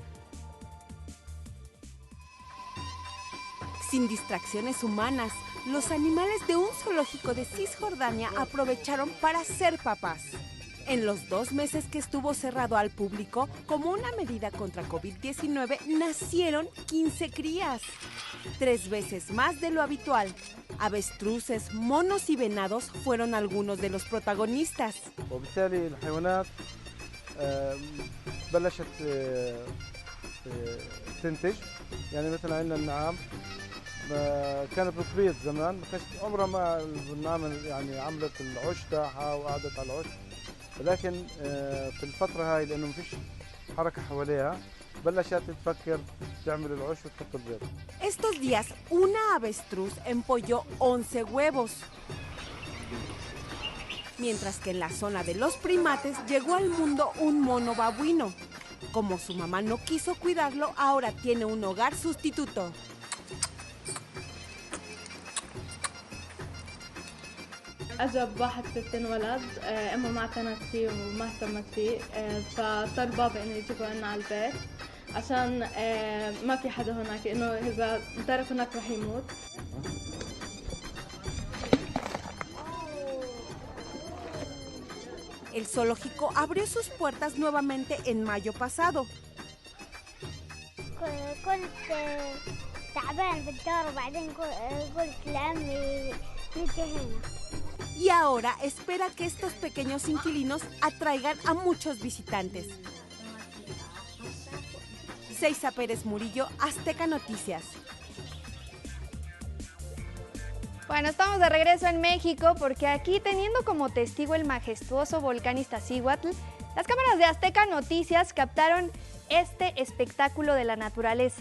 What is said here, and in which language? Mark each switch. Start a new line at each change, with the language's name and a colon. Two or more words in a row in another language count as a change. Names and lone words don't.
Spanish: Sin distracciones humanas, los animales de un zoológico de Cisjordania aprovecharon para ser papás. En los 2 meses que estuvo cerrado al público, como una medida contra COVID-19, nacieron 15 crías, 3 veces más de lo habitual. Avestruces, monos y venados fueron algunos de los protagonistas.
Arabic: وبالتالي الحيوانات بلشت تنتج يعني مثلا عندنا النعام كانت بتبيض زمان ما كانش عمرها ما النعام يعني عملت العش تاعها وقعدت على العش ولكن في الفترة هاي لأنه ما فيش حركة حواليها بلشت تفكر تعمل العش وتحط البيض.
Spanish: Estos días, una avestruz empolló 11 huevos. Mientras que en la zona de los primates llegó al mundo un mono babuino. Como su mamá no quiso cuidarlo, ahora tiene un hogar sustituto.
Arabic: أجب واحد ست ولد أمه ما اعتنت فيه وما اهتمت فيه فاضطر بابا إنه يجيبه لنا على البيت عشان ما في حدا هناك إنه إذا ترك هناك رح يموت.
Spanish: El zoológico abrió sus puertas nuevamente en mayo pasado.
Arabic: كنت تعبان بالدار وبعدين قلت لعمي نجي هنا.
Spanish: Y ahora espera que estos pequeños inquilinos atraigan a muchos visitantes. Seiza Pérez Murillo, Azteca Noticias. Bueno, estamos de regreso en México porque aquí, teniendo como testigo el majestuoso volcán Iztaccíhuatl, las cámaras de Azteca Noticias captaron este espectáculo de la naturaleza.